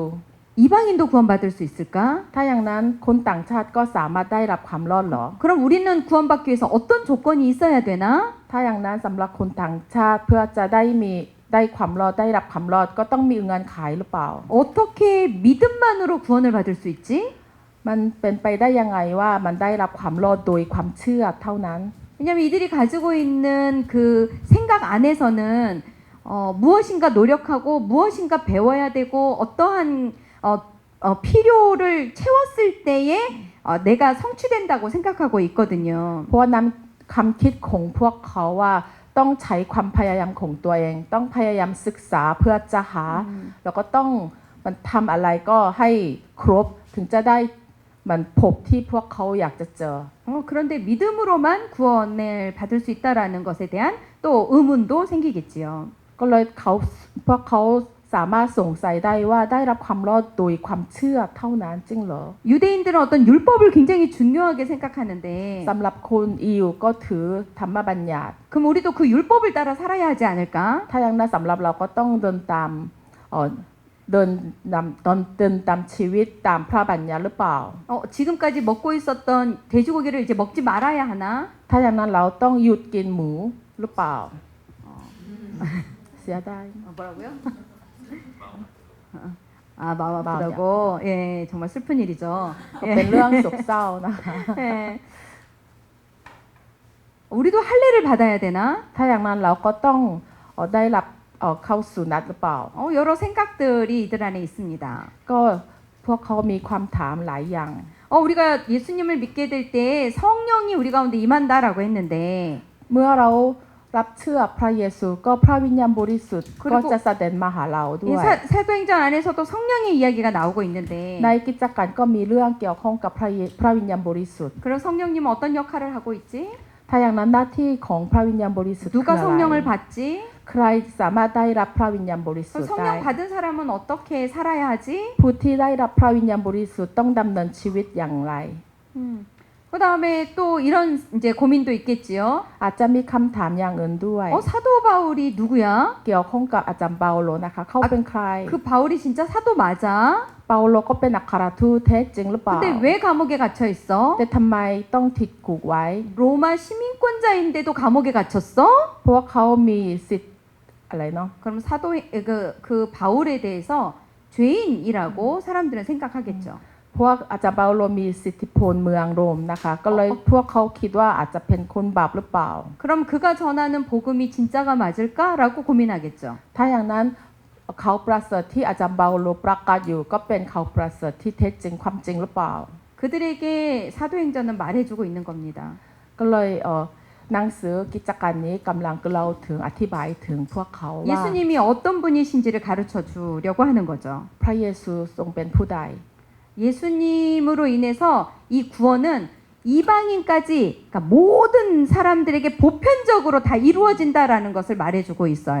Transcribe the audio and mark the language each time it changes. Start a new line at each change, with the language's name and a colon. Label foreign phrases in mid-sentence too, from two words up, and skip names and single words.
Korean: 이방인도 구원받을 수 있을까?
Thai: ถ้าอย่างนั้นคนต่างชาติก็สามารถได้รับความรอดเหรอ
Korean: 그럼 우리는 구원받기 위해서 어떤 조건이 있어야 되나?
Thai: ถ้าอย่างนั้นสำหรับคนต่างชาติเพื่อจะได้ความรอดได้รับความรอดก็ต้องมีเงื่อนไขหรือเปล่า
Korean: 어떻게 믿음만으로 구원을 받을 수 있지?
Thai: มันเป็นไปได้ยังไงว่ามันได้รับความรอดโดยความเชื่อเท่านั้น
Korean: 왜냐하면 이들이 가지고 있는 그 생각 안에서는 무엇인가 노력하고 무엇인가 배워야 되고 어떠한 필요를 채웠을 때에 내가 성취된다고 생각하고 있거든요.
Thai: เพราะว่านั้นคำคิดของพวกเขาว่าต้องใช้ความพยายามของตัวเอง ต้องพยายามศึกษาเพื่อจะหา แล้วก็ต้องมันทำอะไรก็ให้ครบถึงจะได้มันพบที่พวกเขาอยากจะเจอ
Korean: 그런데 믿음으로만 구원을 받을 수 있다라는 것에 대한 또 의문도 생기겠지요.
Thai: ก็เลยพวกเขาสามารถสงสัยได้ว่าได้รับความรอดโดยความเชื่อเท่านั้นจริงเหรอ
Korean: 유대인들은 어떤 율법을 굉장히 중요하게 생각하는데
Thai: สำหรับคนอิวก็ถือธรรมบัญญัติ
Korean: 그럼 우리도 그 율법을 따라 살아야 하지 않을까?
Thai: ถ้าอย่างนั้นสำหรับเราก็ต้องเดินตามเดินตามชีวิตตามพระบัญญัติหรือเปล่า
Korean: 지금까지 먹고 있었던 돼지고기를 이제 먹지 말아야 하나?
Thai: ถ้าอย่างนั้นเราต้องหยุดกินหมูหรือเปล่า เสียดาย
Korean: 뭐라고요? 마음 아프다고. 예, 정말 슬픈 일이죠.
Thai: ก็เป็นเรื่องโศกเศร้านะคะ
Korean: 예. 우리도 할례를 받아야 되나?
Thai: ถ้าอย่างนั้นเราก็ต้องได้รับเข้าสู่นัดหรือเปล่า
Korean: 여러 생각들이 이들 안에 있습니다.
Thai: ก็พวกเขามีความถามหลายอย่าง
Korean: 우리가 예수님을 믿게 될 때 성령이 우리 가운데 임한다라고 했는데
Thai: เมื่อเรารับเชื่อพระเยซูก็พระวิญญาณบริสุทธิ์ก็จะเสด็จมาหาเราด้ 이 วย
Korean: 사도행전 안에서도 성령의 이야기가 나오고 있는데
Thai: ในกิจการก็มีเรื่องเกี่ยวข้องกับพระวิญญาณบริสุทธิ์
Korean: 그럼 성령님은 어떤 역할을 하고 있지?
Thai: ถ้าอย่างนั้นหน้าที่ของพระวิญญาณบริสุทธิ์คือ
Korean: 누가
Thai: อะไร
Korean: 성령을 받지?
Thai: ใครสามารถได้รับพระวิญญาณบริสุทธิ์ได้
Korean: 성령 받은 사람은 어떻게 살아야 하지?
Thai: ผู้ที่ได้รับพระวิญญาณบริสุทธิ์ต้องดำเนินชีวิตอย่างไร
Korean: 그 다음에 또 이런 이제 고민도 있겠지요.
Thai: อาจจะมีคำถามอย่างอื่นด้วย
Korean: 사도 바울이 누구야?
Thai: เกี่ยวข้องกับอาจารย์เปาโลนะคะเขาเป็นใคร
Korean: 그 바울이 진짜 사도 맞아?
Thai: เปาโลก็เป็นอัครทูตแท้จริงหรือเปล่า
Korean: 근데 왜 감옥에 gat혀 있어?
Thai: แต่ทำไมต้องติดคุกไว้
Korean: 로마 시민권자인데도 감옥에 갇혔어?
Thai: เพราะว่าเขามีสิทธิ์อะไรเนาะ
Korean: 그럼 그 바울에 대해서 죄인이라고 사람들은 생각하겠죠.
Thai: พวกอาจารย์เปาโลมีสิทธิพลเมืองโรมนะคะ ก็เลยพวกเขาคิดว่าอาจจะเป็นคนบาปหรือเปล่า
Korean: 그럼 그가 전하는 복음이 진짜가 맞을까라고 고민하겠죠.
Thai: ถ้าอย่างนั้นเขาประเสริฐที่อาจารย์เปาโลประกาศอยู่ก็เป็นเขาประเสริฐที่เท็จจริงความจริงหรือเปล่า
Korean: 그들에게 사도행전은 말해주고 있는 겁니다.
Thai: ก็เลยหนังสือกิจการนี้กำลังเล่าถึงอธิบายถึงพวกเขาว่า
Korean: 예수님이 어떤 분이신지를 가르쳐 주려고 하는 거죠.
Thai: พระเยซูทรงเป็นผู้ใด
Korean: 예수님으로 인해서 이 구원은 이방인까지 그러니까 모든 사람들에게 보편적으로 다 이루어진다라는 것을 말해주고 있어요.